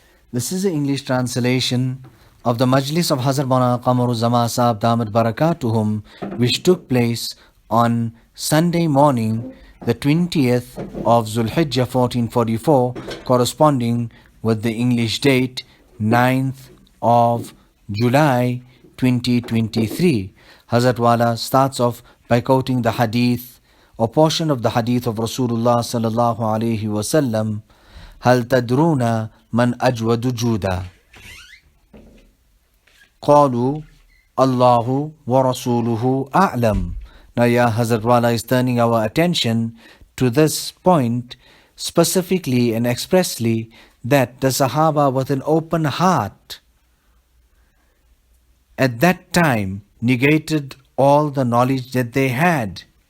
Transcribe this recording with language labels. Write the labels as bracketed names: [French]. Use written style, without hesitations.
[English] This is the English translation of the Majlis of Hazrat Maulana Qamar Uzzaman Saheb Damat Barakatuhum, which took place on Sunday morning, the 20th of Zulhijjah 1444, corresponding with the English date 9th of July 2023. Hazrat Wala starts off by quoting the hadith or portion of the hadith of Rasulullah sallallahu alaihi wasallam. [Arabic] هل تدرون من أجود جودا قالوا الله ورسوله أعلم. [English] Now Hazrat Wala is turning our attention to this point specifically and expressly, that the Sahaba with an open heart at that time negated all the knowledge that they had.